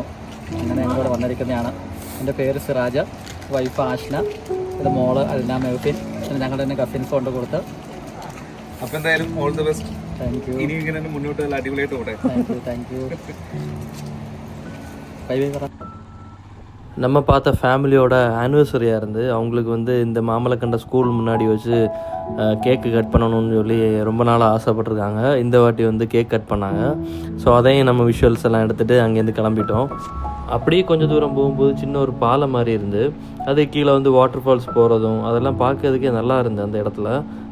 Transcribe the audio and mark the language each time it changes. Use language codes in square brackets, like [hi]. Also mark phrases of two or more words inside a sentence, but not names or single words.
[ml] അങ്ങനെ ഞങ്ങളിവിടെ വന്നിരിക്കുന്നതാണ്. എൻ്റെ പേര് സിറാജ്, വൈഫ് ആഷ്ന, ഇത് മോള് അൽന മെഹഫിൻ, പിന്നെ ഞങ്ങളുടെ തന്നെ കസിൻസ് കൊണ്ട് കൊടുത്ത്. അപ്പോൾ എന്തായാലും [en] all the best. thank you. [ml] ഇനി ഇങ്ങനെ മുന്നോട്ട് അടിപൊളിയായിട്ട് പോട്ടെ. [en] thank you. bye bye പറ. [ta] நம்ம பார்த்த ஃபேமிலியோட ஆனிவர்சரியாக இருந்து அவங்களுக்கு வந்து இந்த மாமலக்கண்ட ஸ்கூல் முன்னாடி வச்சு [en] cake cut [ta] பண்ணணும்னு சொல்லி ரொம்ப நாளாக ஆசைப்பட்டிருக்காங்க. இந்த வாட்டி வந்து [en] cake cut [ta] பண்ணாங்க. ஸோ அதையும் நம்ம விஷுவல்ஸ் எல்லாம் எடுத்துகிட்டு அங்கேருந்து கிளம்பிட்டோம். அப்படியே கொஞ்சம் தூரம் போகும்போது சின்ன ஒரு பாலம் மாதிரி இருந்து, அது கீழே வந்து [en] water falls [ta] போகிறதும் அதெல்லாம் பார்க்கறதுக்கே நல்லா இருந்து அந்த இடத்துல.